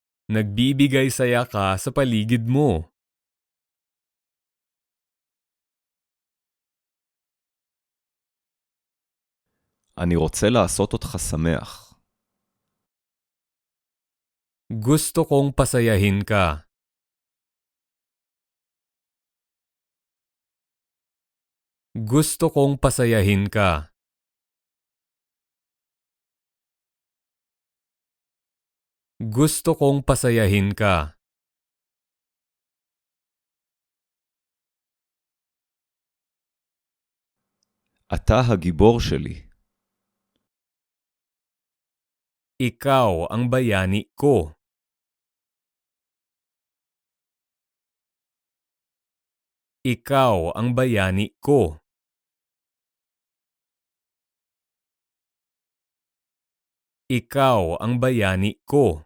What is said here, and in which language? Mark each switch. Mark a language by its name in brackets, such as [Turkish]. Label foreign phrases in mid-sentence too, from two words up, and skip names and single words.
[Filipino] Nagbibigay saya ka sa paligid mo. [Hebrew] אני רוצה לעשות אותך שמח. [Filipino] Gusto kong pasayahin ka. Gusto kong pasayahin ka. Gusto kong pasayahin ka. [Hebrew] אתה הגיבור שלי. [Filipino] Ikaw ang bayani ko. Ikaw ang bayani ko. Ikaw ang bayani ko.